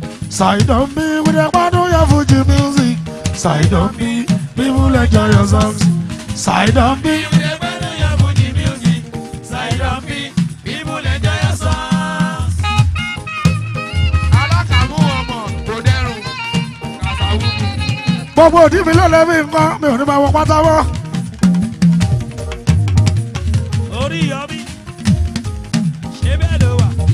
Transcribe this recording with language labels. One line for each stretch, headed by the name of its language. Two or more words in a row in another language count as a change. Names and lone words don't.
Nigerian Pidgin: Saidi don be, we dey gbadun your Fuji music. Saidi don be, people enjoy your songs. Saidi don be, we dey gbadun your Fuji music. Saidi don be, people enjoy your songs.
Yoruba: Alákàmú ọmọ kò dẹrùn. Kàtàwùkù. Gbogbo òdì mi ló lẹ́mí nǹkan, mi ò ní máa wọ pátá mọ́. Orí yọmí, ṣé bẹ́ẹ̀ ló wà?